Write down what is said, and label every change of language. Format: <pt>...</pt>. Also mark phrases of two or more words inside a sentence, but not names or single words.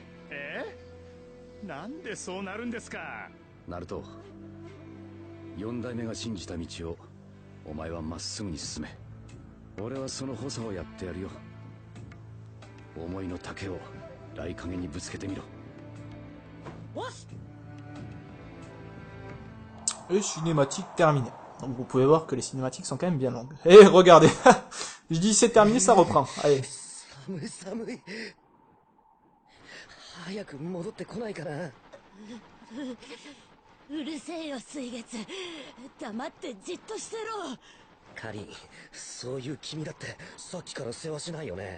<ja>なんでそうなるんですか。ナルト、4代目が信じた道をお前はまっすぐに進め。俺はその補佐をやってやるよ。思いの丈を雷影にぶつけてみろ。おし。</ja> <fr>Et cinématique terminée. Donc vous pouvez voir que les cinématiques sont quand même bien longues. Et regardez, je dis c'est terminé, ça reprend. Allez.</fr> <ja>寒い寒い。早く戻ってこないかな。うるせえよ水月、黙ってじっとしてろ。カリン、そういう君だってさっきから世話しないよね。</ja>